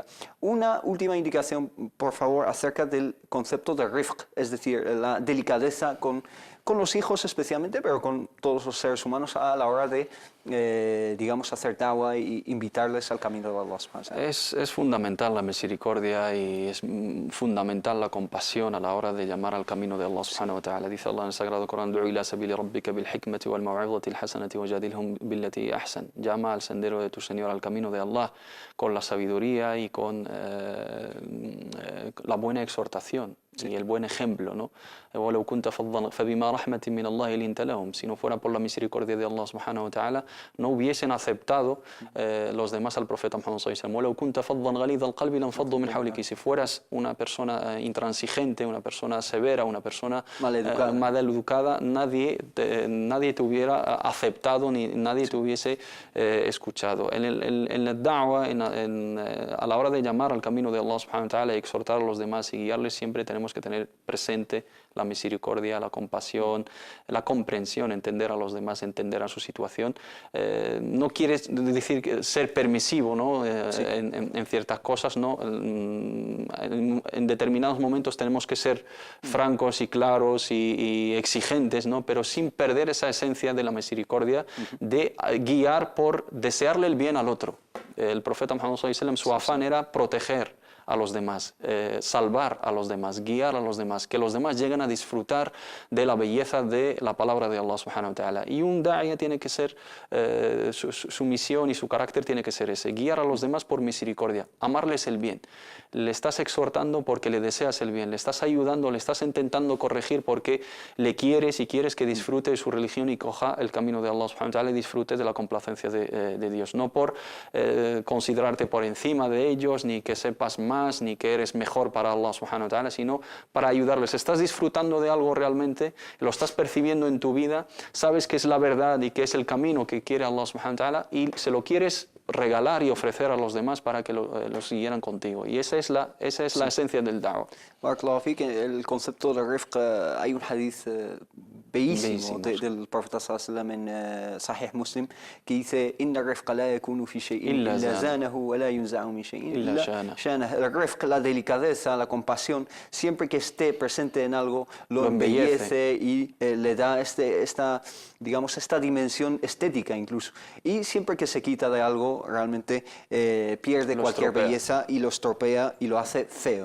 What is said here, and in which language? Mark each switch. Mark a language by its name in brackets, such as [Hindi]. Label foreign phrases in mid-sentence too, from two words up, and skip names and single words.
[Spanish] Una última indicación, por favor, acerca del concepto de rifq, es decir, la delicadeza con los hijos especialmente, pero con todos los seres humanos a la hora de, digamos, hacer da'wah e invitarles al camino de Allah. Es fundamental la misericordia y es fundamental la compasión a la hora de llamar al camino de [Arabic] الله سبحانه وتعالى. [Spanish] Dice Allah en el Sagrado Corán: [Arabic] "ادعوا إلى سبيل ربك بالحكمة والموعظة الحسنة وجادلهم بالتي أحسن." [Spanish] Llama al sendero de tu Señor, al camino de Allah, con la sabiduría y con la buena exhortación. Y el buen ejemplo, ¿no? Si no fuera por la misericordia de [Arabic] الله سبحانه وتعالى, [Spanish] no hubiesen aceptado los demás al profeta Muhammad [Arabic] صلى الله عليه وسلم. [Spanish] Si fueras una persona intransigente, una persona severa, una persona maleducada, nadie te hubiera aceptado ni nadie te hubiese escuchado. En el da'wah, a la hora de llamar al camino de [Arabic] الله سبحانه وتعالى [Spanish] y exhortar a los demás y guiarles, siempre tenemos que tener presente la misericordia, la compasión, la comprensión, entender a los demás, entender a su situación. No quiere decir ser permisivo, ¿no? En ciertas cosas, ¿no? En determinados momentos tenemos que ser francos y claros y exigentes, ¿no? Pero sin perder esa esencia de la misericordia, de guiar por desearle el bien al otro. El profeta Muhammad [Arabic] صلى الله عليه وسلم, [Spanish] su afán era proteger a los demás, salvar a los demás, guiar a los demás, que los demás lleguen a disfrutar de la belleza de la palabra de [Arabic] الله سبحانه وتعالى. [Spanish] Y un da'iyah tiene que ser, su misión y su carácter tiene que ser ese, guiar a los demás por misericordia, amarles el bien. Le estás exhortando porque le deseas el bien, le estás ayudando, le estás intentando corregir porque le quieres y quieres que disfrute de su religión y coja el camino de [Arabic] الله سبحانه وتعالى [Spanish] y disfrute de la complacencia de Dios. No por considerarte por encima de ellos, ni que sepas más, ni que eres mejor para [Arabic] الله سبحانه وتعالى, [Spanish] sino para ayudarles. Estás disfrutando de algo realmente, lo estás percibiendo en tu vida, sabes que es la verdad y que es el camino que quiere [Arabic] الله سبحانه وتعالى [Spanish] y se lo quieres regalar y ofrecer a los demás para que los siguieran contigo. Y esa es la esencia del da'wah. [Arabic] بارك الله فيك, [Spanish] el concepto de rifq, hay un hadith bellísimo del profeta [Arabic] صلى الله عليه وسلم [Spanish] en Sahih Muslim que dice: [Arabic] "إن الرفق لا يكون في شيء إلا زانه ولا ينزع من شيء إلا شانه." [Spanish] El rifq, la delicadeza, la compasión, siempre que esté presente en algo, lo embellece y le da esta dimensión estética incluso. Y siempre que se quita de algo, realmente pierde cualquier belleza y lo estropea y lo hace feo.